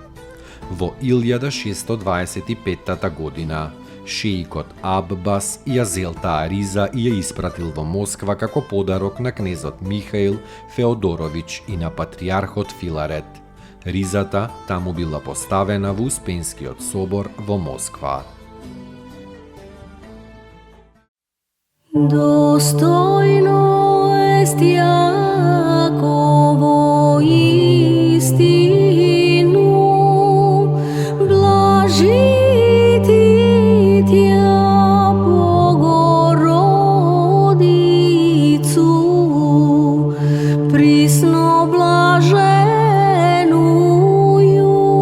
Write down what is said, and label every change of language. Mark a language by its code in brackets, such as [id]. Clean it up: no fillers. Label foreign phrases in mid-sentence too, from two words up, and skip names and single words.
[mk] Во 1625 година шеикот Аббас ја зел таа риза и ја испратил во Москва како подарок на кнезот Михаил Феодорович и на патриархот Филарет. Ризата таму била поставена во Успенскиот собор во Москва. [cu] Достойно ест Јаково истину, блажити Тја Богородицу, присно блаженују